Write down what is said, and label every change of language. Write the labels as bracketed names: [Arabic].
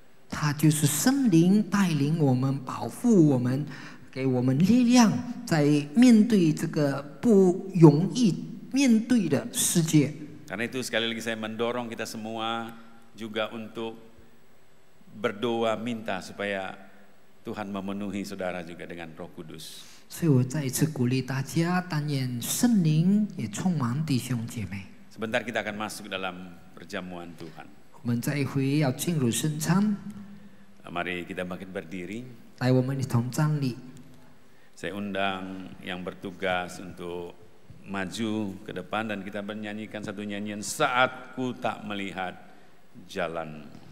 [Chinese] 他就是圣灵带领我们，保护我们，给我们力量，在面对这个不容易面对的世界。 [Indonesian] Karena itu sekali lagi saya mendorong kita semua juga untuk berdoa minta supaya Tuhan memenuhi saudara juga dengan Roh Kudus. [Chinese] 所以我再一次鼓励大家，但愿圣灵也充满弟兄姐妹。 [Indonesian] Sebentar kita akan masuk dalam perjamuan Tuhan. [Chinese] 我们这一回要进入圣餐， [Indonesian] Mari kita makin berdiri. [Chinese] 来，我们一同站立。 [Indonesian] Saya undang yang bertugas untuk maju ke depan dan kita menyanyikan satu nyanyian Saat Ku Tak Melihat Jalan.